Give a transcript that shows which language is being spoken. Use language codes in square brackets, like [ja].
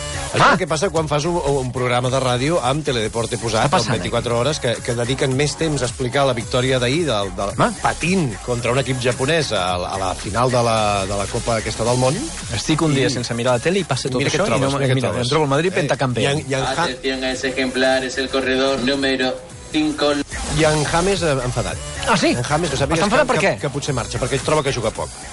[ca] Això és el que passa quan fas un programa de ràdio amb Teledeporte posat, amb 24 hores, que dediquen més temps a explicar la victòria d'ahir del patint contra un equip japonès a la final de la Copa aquesta del món. Estic un dia sense mirar la tele i passa tot això i no em trobo el Madrid pentacampeón. [es] Atención a ese ejemplar, es el corredor número 5. [ca] I en James enfadat. Ah, sí? En James, que sàpigues que potser marxa, perquè troba que juga poc.